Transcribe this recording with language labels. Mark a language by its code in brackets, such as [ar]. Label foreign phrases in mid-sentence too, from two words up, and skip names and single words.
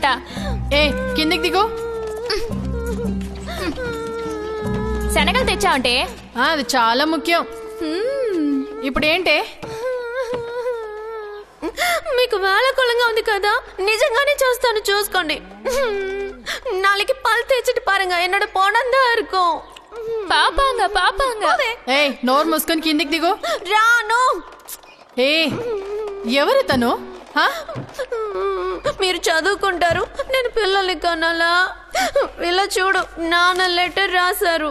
[te] కిందికి దిగు. శనగలు తెచ్చావంటే? అది చాలా ముఖ్యం. ఇప్పుడు ఏంటి? మీకు వేళకోళంగా ఉంది కదా, నిజంగానే చూస్తాను, చూసుకోండి. [ta] நாளைக்கு பல் தேய்ச்சிட்டு பாருங்க, என்னோட பணம் தான் இருக்கும். [te] పాపాంగా పాపాంగా. నోరు మూసుకొని కిందికి దిగు. రాను. ఎవరు తను? మీరు చదువుకుంటారు, నేను పిల్లల్ని కనాలా? ఇలా చూడు, నాన్న లెటర్ రాశారు.